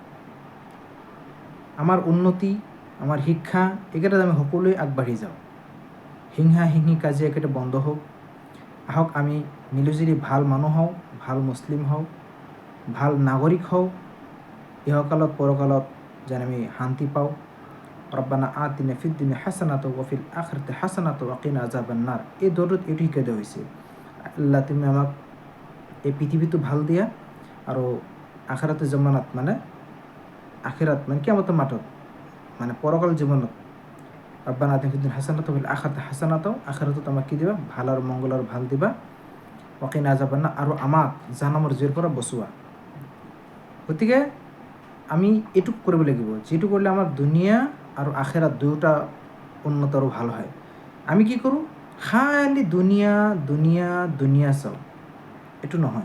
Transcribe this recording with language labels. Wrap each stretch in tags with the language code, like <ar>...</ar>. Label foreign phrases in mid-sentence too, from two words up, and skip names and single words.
<as>আমাৰ উন্নতি, আমাৰ শিক্ষা, এইকেইটাত আমি সকলোৱে আগবাঢ়ি যাওঁ। হিংসা হিংসি কাজিয়া এইকেইটা বন্ধ হওক। আহক আমি মিলিজুলি ভাল মানুহ হওঁ, ভাল মুছলিম হওঁ, ভাল নাগৰিক হওঁ, ইহকালত পৰকালত যেন আমি শান্তি পাওঁ।</as> <ar>ربنا آتنا في الدنيا حسنة وفي الآخرة حسنة وقنا عذاب النار.</ar> <as>এই দৌৰত এইটো শিকাই দিয়া হৈছে, আল্লাহ তুমি আমাক এই পৃথিৱীটো ভাল দিয়া, আৰু আখিৰাতে জমানাত মানে কিয়ামতৰ মাতত, মানে পৰকাল জীৱনত,</as> <ar>ربنا آتنا في الدنيا حسنة وفي الآخرة حسنة,</ar> <as>আখিৰাতত আমাক কি দিবা? ভাল আৰু মংগল আৰু ভাল দিবা।</as> <ar>وقنا عذاب النار,</ar> <as>আৰু আমাক জাহান্নামৰ জুইৰ পৰা বচোৱা। গতিকে আমি এইটো কৰিব লাগিব, যিটো কৰিলে আমাৰ দুনিয়া আৰু আখিৰাত দুয়োটা উন্নত আৰু ভাল হয়। আমি কি কৰোঁ? খালি দুনিয়া চাওঁ, এইটো নহয়।</as>